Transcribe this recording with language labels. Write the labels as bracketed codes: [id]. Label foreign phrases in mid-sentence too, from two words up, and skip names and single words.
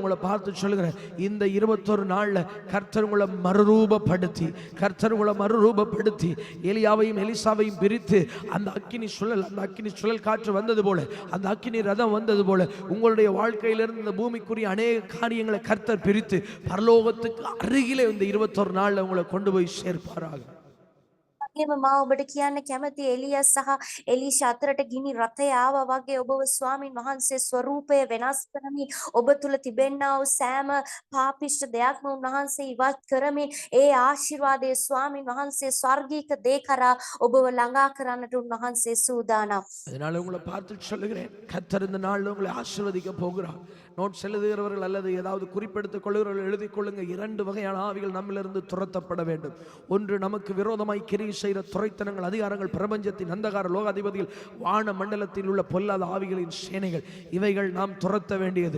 [ta] உங்களை பார்த்து சொல்லுகிறேன், இந்த 21 நாள்ல கர்த்தர் உங்களை மறுரூபப்படுத்தி எலியாவையும் எலிசாவையும் பிரித்து அந்த அக்கினி சுழல் காற்று வந்தது போல, அந்த அக்கினி ரதம் வந்தது போல உங்களுடைய வாழ்க்கையிலிருந்து இந்த பூமிக்குரிய அநேக காரியங்களை கர்த்தர் பிரித்து பரலோகத்துக்கு அருகிலே இந்த 21 நாள்ல உங்களை கொண்டு போய் சேர்ப்பாராக. [si] වගේම මා ඔබට කියන්න කැමති එලියස් සහ එලීෂා අතරට ගිනි රථය ආවා වගේ ඔබව ස්වාමින් වහන්සේ ස්වරූපය වෙනස් කරමින් ඔබ තුල තිබෙන්නා වූ සෑම පාපිෂ්ඨ දෙයක්ම උන්වහන්සේ ඉවත් කරමින් ඒ ආශිර්වාදයේ ස්වාමින් වහන්සේ ස්වර්ගීක දේ කරා ඔබව ළඟා කරන්නට උන්වහන්සේ සූදානම්. [ta] அதனால உங்களை பார்த்து சொல்லுகிறேன், கர்த்தர் இந்த நாள்ல உங்களை ஆசீர்வதிக்க போகிறார். நோட்ஸ் எழுதுகிறவர்கள் அல்லது ஏதாவது குறிப்பெடுத்துக் கொள்கிறவர்கள் எழுதிக் கொள்ளுங்க. 2 வகையான ஆவிகள் நம்மிலிருந்து துரத்தப்பட வேண்டும். ஒன்று, நமக்கு விரோதமாய் கிரியை செய்கிற துரைத்தனங்கள், அதிகாரங்கள், பிரபஞ்சத்தின் அந்தகார லோகாதிபதிகள், வான மண்டலத்தில் உள்ள பொல்லாத ஆவிகளின் சேனைகள், இவைகள் நாம் துரத்த வேண்டியது.